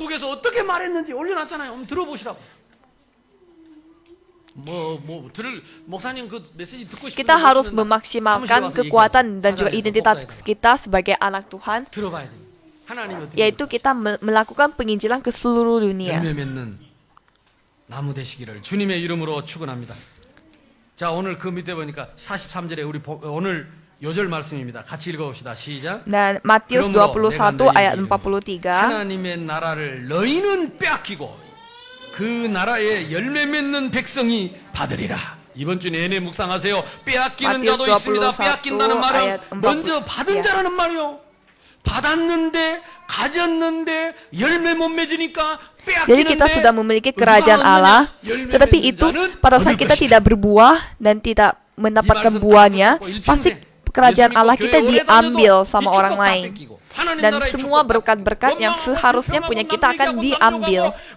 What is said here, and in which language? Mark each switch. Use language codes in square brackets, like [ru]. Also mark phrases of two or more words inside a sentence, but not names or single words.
[id] Kita harus memaksimalkan kekuatan dan juga identitas kita sebagai anak Tuhan, yaitu kita melakukan penginjilan ke seluruh dunia. [ko] 나무 되시기를 주님의 이름으로 축원합니다. 자, 오늘 그 밑에 보니까 43절에 우리 오늘 요절 말씀입니다. 같이 읽어봅시다. 시작. [id] Dan Matius 21 ayat 43. [ko] 하나님의 나라를 너희는 빼앗기고 그 나라에 열매 맺는 백성이 받으리라. 이번 주 내내 묵상하세요. 빼앗기는 자도 있습니다. 빼앗긴다는 말은 먼저 받은 자라는 말이요. 받았는데 가졌는데 열매 못 맺으니까 [id] Jadi kita sudah memiliki kerajaan Allah, tetapi itu pada saat kita tidak berbuah dan tidak mendapatkan buahnya, pasti kerajaan Allah kita diambil sama orang lain. Dan semua berkat-berkat yang seharusnya punya kita akan diambil.